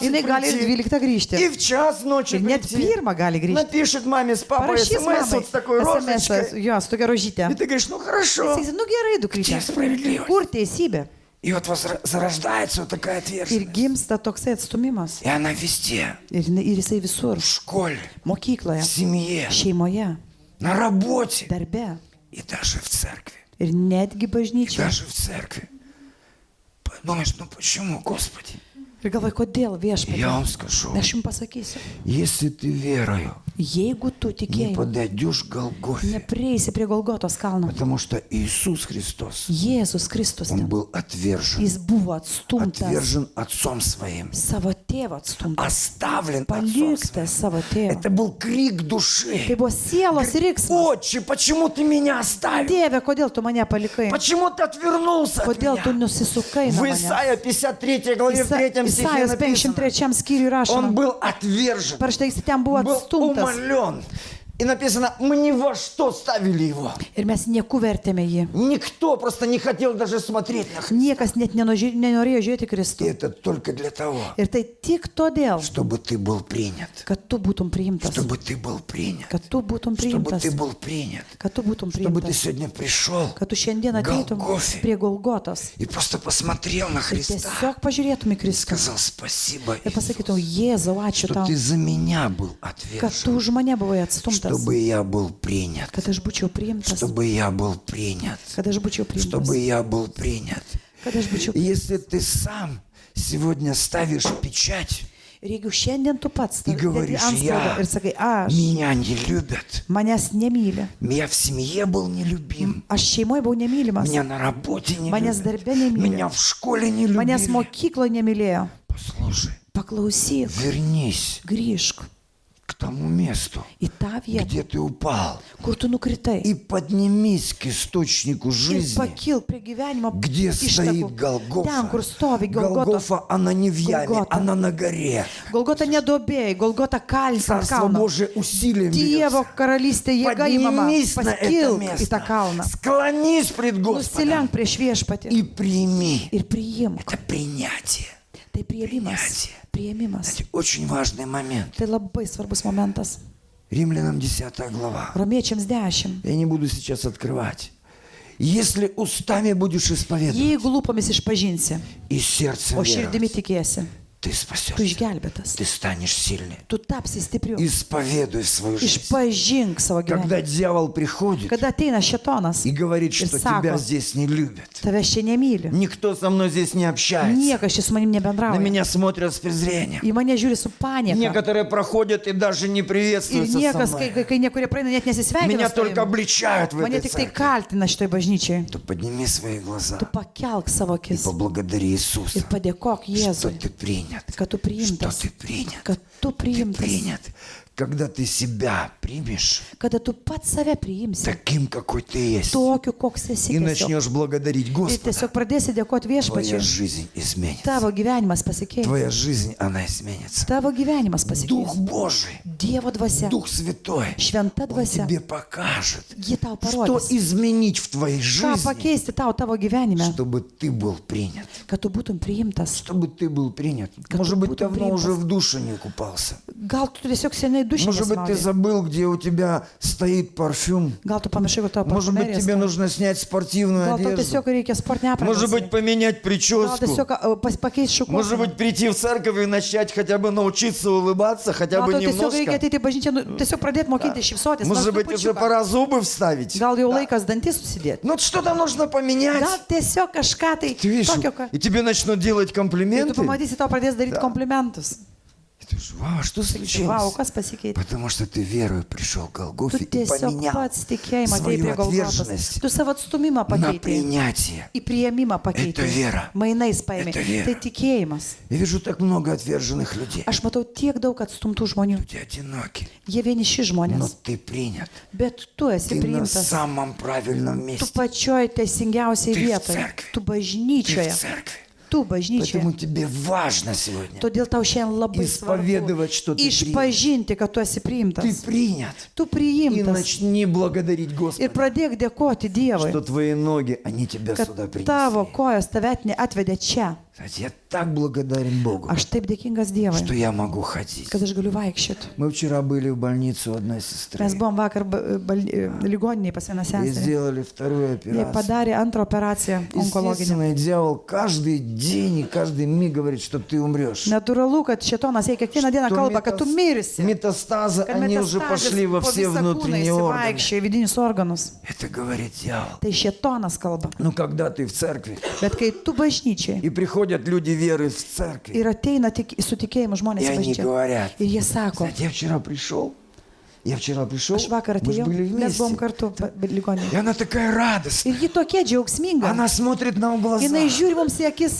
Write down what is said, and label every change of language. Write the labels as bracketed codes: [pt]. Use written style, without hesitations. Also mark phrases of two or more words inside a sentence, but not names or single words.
[lt] jinai gali ir [ru] прийти, [lt] 12 grįžti. [ru] и в час ночи [lt] Ir net [ru] прийти. [lt] 1 gali grįžti. [ru] Напишет маме с папой [lt] Parašys [ru] смс вот [lt] mamai [ru] с такой SMS, розочкой. [lt] jo, su tokia rožytė. [ru] И ты говоришь, ну хорошо. [lt] Sakysi, nu gerai, dukrytė. [ru] Где справедливость? [lt] Kur teisybė? [ru] И вот зарождается вот такая [lt] Ir [ru] ответственность. [lt] gimsta toksai atstumimas. [ru] И она везде. [lt] Ir jisai visur. [ru] В школе, [lt] Mokykloje, [ru] в семье, [lt] šeimoje, [ru] на работе [lt] darbe. [ru] и даже в церкви. [lt] Ir netgi [ru] И [lt] bažnyčioje. [ru] даже в церкви. Подумаешь, ну почему, Господи? [lt] Ir galvoju, kodėl [ru] Я [lt] viešpatie. [ru] вам скажу, [lt] Aš jums pasakysiu. [ru] если ты верою [lt] Jeigu tu [ru] не [lt] tikėjai, [ru] подойдешь к Голгофе, [lt] neprieisi prie Golgotos kalno, [ru] потому что Иисус Христос, [lt] Jėzus Kristus, [ru] Он был отвержен, [lt] jis buvo atstumtas, [ru] отвержен Отцом Своим, [lt] savo tėvo atstumtas, [ru] оставлен Отцом [lt] paliktas [ru] Своим. [lt] savo tėvo. [ru] Это был крик [lt] Tai [ru] души. [lt] buvo sielos riksmas. [ru] Отче, почему ты меня оставил? [lt] Tėve, kodėl tu mane palikai? [ru] Почему ты отвернулся от [lt] Kodėl tu [ru] меня? [lt] nusisukai nuo [ru] В [lt] manęs? [ru] Исаия 53 главе в 3 стихе [lt] Isajos [ru] написано, [lt] 53 skyriui [ru] Он [lt] rašoma. [ru] был отвержен, [lt] Parašyta, jis ten buvo [ru] был [lt] atstumtas. [ru] умолен. И написано, мы ни во что ставили его. [lt] Ir mes nieku vertėme jį. [ru] Никто просто не хотел даже смотреть на Христа. [lt] Niekas net nenorėjo žiūrėti [ru] И [lt] Kristų. [ru] это только для того, [lt] Ir tai tik todėl, [ru] чтобы ты был принят. [lt] kad tu būtum priimtas. [ru] Чтобы ты был принят. [lt] Kad tu būtum [ru] Чтобы [lt] priimtas. [ru] ты был принят. [lt] Kad tu būtum [ru] Чтобы ты [lt] priimtas. [ru] сегодня пришел [lt] Kad tu šiandien ateitum Golgofе. prie Golgotos. [ru] и просто посмотрел на [lt] Ir [ru] Христа. [lt] tiesiog pažiūrėtum į Kristų. [ru] Сказал спасибо, [lt] Ir pasakytum, Jėzau, ačiū [ru] что [lt] tau, [ru] ты за меня был [lt] kad tu [ru] отвержен. [lt] už mane buvai atstumtas. [ru] Чтобы я был принят. [lt] Kad aš būčiau priimtas. [ru] Чтобы я был принят. [lt] Kad aš būčiau [ru] Чтобы [lt] priimtas. [ru] я был принят. [lt] Kad aš būčiau [ru] И если ты сам сегодня ставишь печать, [lt] Ir jeigu šiandien tu pats [ru] И [lt] dedi [ru] говоришь, [lt] antspaudą [ru] я- [lt] ir sakai, aš [ru] меня не любят. [lt] manęs nemyli, [ru] Я в семье был нелюбим. [lt] aš šeimoje buvau nemylimas, [ru] Меня на работе не [lt] manęs [ru] любят. [lt] darbe nemyli, [ru] Меня в школе не [lt] manęs [ru] любили. [lt] mokykloje nemylėjo. [ru] Послушай, [lt] Paklausyk, [ru] вернись [lt] grįžk [ru] к тому месту, [lt] į tą vietą, [ru] где ты упал, [lt] kur tu nukritai. [ru] и поднимись к источнику [lt] Ir [ru] жизни, [lt] pakilk prie gyvenimo [ru] где стоит [lt] ištakų. [ru] Голгофа. [lt] Ten, kur stovi Golgota. [ru] Голгофа, она не в яме, Голгота. она на горе. [lt] Golgota nedobėjai, Golgota kalnas ant [ru] Царство [lt] kalno. [ru] Божие усилием [lt] Dievo [ru] берется. [lt] karalystė jėga įmama. [ru] Поднимись на это [lt] Paskilk į tą [ru] место, [lt] kalną. [ru] склонись пред Господом [lt] Nusilenk prieš viešpatį [ru] и прими. [lt] ir priimk. [ru] Это принятие. [lt] Tai priėmimas. Priėmimas. [ru] Знаете, очень важный момент. [lt] Tai labai svarbus momentas. [ru] Римлянам 10 глава. [lt] Romiečiams 10. [ru] Я не буду сейчас открывать. Если устами будешь исповедовать [lt] Jeigu lūpomis išpažinsi, [ru] и сердцем [lt] o širdimi [ru] веровать, [lt] tikėsi, [ru] ты [lt] tu [ru] спасешься. [lt] išgelbėtas. [ru] Ты станешь сильным. [lt] Tu tapsi stipriu. [ru] Исповедуй свою жизнь. [lt] Išpažink savo gyvenimą. [ru] Когда дьявол приходит [lt] Kada ateina šetonas [ru] и говорит, [lt] ir [ru] что тебя [lt] sako, [ru] здесь не любят, [lt] tavęs čia nemyli, [ru] никто со мной здесь не общается, [lt] niekas čia su manim [ru] на [lt] nebendrauja, [ru] меня смотрят с презрением. [lt] į mane žiūri su panieka. [ru] Некоторые проходят и даже не [lt] Ir [ru] приветствуются со [lt] niekas, [ru] мной. [lt] kai nekurie praeina, net nesisveikina. [ru] Меня [lt] su [ru] только [lt] tavim. [ru] обличают в [lt] Mane [ru] этой [lt] tik tai [ru] церкви. [lt] kaltina šitoj bažnyčiai. [ru] То подними свои глаза [lt] Tu pakelk savo [ru] и [lt] akis [ru] поблагодари Иисуса, [lt] ir padėkok [ru] что [lt] Jėzui, [ru] ты принят, [lt] kad tu [ru] что [lt] priimtas, [ru] ты принят, [lt] kad tu [ru] ты [lt] priimtas, [ru] принят. Когда ты себя примешь [lt] kada tu pats save priimsi, [ru] таким, какой ты есть, [lt] tokiu, koks esi. [ru] и [lt] Tiesiog. [ru] начнешь благодарить [lt] Ir [ru] Господа, [lt] tiesiog pradėsi dėkoti [ru] твоя [lt] viešpačiui. [ru] жизнь изменится. [lt] Tavo gyvenimas pasikeis. [ru] Твоя жизнь, она изменится. [lt] Tavo gyvenimas [ru] Дух [lt] pasikeis. [ru] Божий, [lt] Dievo dvasia, [ru] Дух Святой, [lt] šventa [ru] Он [lt] dvasia, [ru] тебе покажет, [lt] ji tau [ru] что [lt] parodys, [ru] изменить в твоей [lt] ką [ru] жизни, [lt] pakeisti tau tavo gyvenime, [ru] чтобы ты был принят. [lt] kad tu būtum priimtas. [ru] Чтобы ты был принят. Как Может ты быть, будто давно принят. уже в душе не купался. [lt] Gal tu tiesiog seniai dušė [ru] Может быть, ты [lt] nesmaudė. [ru] забыл, где у тебя стоит парфюм. [lt] Gal tu pamiršai, kad tavo [ru] Может быть, [lt] parfumerija [ru] тебе [lt] stovi. [ru] нужно снять спортивную [lt] Gal tau [ru] одежду. [lt] tiesiog reikia sportinę [ru] Может быть, [lt] aprangą. [ru] поменять [lt] Gal [ru] прическу. [lt] tiesiog pakeisti [ru] Может [lt] šukuoseną. [ru] быть, прийти в церковь и начать хотя бы научиться улыбаться, хотя [lt] Gal [ru] бы [lt] tau tiesiog reikia [ru] немножко. [lt] ateiti į bažnyčią, nu, tiesiog pradėti mokyti šypsotis. nors [ru] Может быть, уже [lt] trupučiuką. [ru] пора зубы вставить. [lt] Gal jau laikas dantis susidėti. [ru] Ну, что-то нужно поменять. [lt] Gal tiesiog kažką tai [ru] Ты видишь, [lt] tokio, ką... [ru] и тебе начнут делать [lt] Ir tu [ru] комплименты. [lt] pamatysi, tau pradės daryti komplimentus. [ru] И ты думаешь, вау, что [lt] Vau, [ru] случилось? [lt] kas pasikeitė? [ru] Потому что ты верою пришел к [lt] Tu [ru] Голгофе и [lt] tiesiog [ru] поменял [lt] pats tikėjimą atėjai [ru] свою [lt] prie Golgotos. [ru] отверженность [lt] Tu savo atstumimą [ru] на [lt] pakeitei. [ru] принятие. [lt] Į prieimimą pakeitei. [ru] Это вера. [lt] Mainais paėmė. [ru] Это вера. [lt] Tai tikėjimas. [ru] Я вижу так много отверженных людей. [lt] Aš matau tiek daug atstumtų žmonių. [ru] Люди одиноки, [lt] Jie vieniši [ru] но [lt] žmonės. [ru] ты принят. [lt] Bet tu esi [ru] Ты на [lt] priimtas. [ru] самом правильном [lt] Tu [ru] месте. [lt] pačioj teisingiausiai [ru] Ты в [lt] vietoje. [ru] церкви. [lt] Tu [ru] Ты [lt] bažnyčioje. [ru] в церкви. [lt] Tu bažnyčioje. [ru] Поэтому тебе важно сегодня. [lt] Todėl tau šiandien labai [ru] Исповедовать, что [lt] svarbu [ru] ты [lt] išpažinti, kad tu esi [ru] Ты [lt] priimtas. [ru] принят. [lt] Tu [ru] И [lt] priimtas. [ru] начни благодарить [lt] Ir [ru] Господа, [lt] pradėk dėkoti Dievui, [ru] что твои ноги, они тебя сюда [lt] kad tavo [ru] принесли. [lt] kojos tave atvedė čia. [ru] Знаете, я так благодарен Богу, [lt] Aš taip dėkingas Dievui, [ru] что я могу ходить. [lt] kad aš galiu vaikščioti. [ru] Мы вчера были в больнице у одной сестры [lt] Mes buvom vakar ligoniniai pas vieną [ru] и [lt] seserį. [ru] сделали вторую [lt] Jie [ru] операцию. [lt] padarė antrą operaciją onkologinę. [ru] Естественно, дьявол каждый день и каждый миг говорит, что ты умрешь. [lt] Natūralu, kad šetonas jai kiekvieną dieną [ru] Что [lt] kalba, kad tu mirsi. [ru] метастазы, [lt] Kad [ru] они уже пошли во [lt] po [ru] все [lt] visą kūną [ru] внутренние органы. [lt] įsivaikščia į vidinius organus. [ru] Это говорит дьявол. [lt] Tai šetonas kalba. [ru] Но когда ты в церкви, [lt] Bet kai tu bažnyčiai [ru] и приходят люди веры в церкви, [lt] ir ateina su tikėjimu [ru] и [lt] žmonės į [ru] они [lt] bažnyčią. [ru] говорят, [lt] Ir jie sako, [ru] знаете, я вчера пришел, [lt] aš vakar [ru] мы же [lt] atėjau, [ru] были [lt] mes buvom [ru] вместе. [lt] kartu ligoninėje. [ru] И она такая радостная. [lt] Ir ji tokia džiaugsminga. [ru] Она смотрит нам в глаза. [lt] Jinai žiūri mums į akis.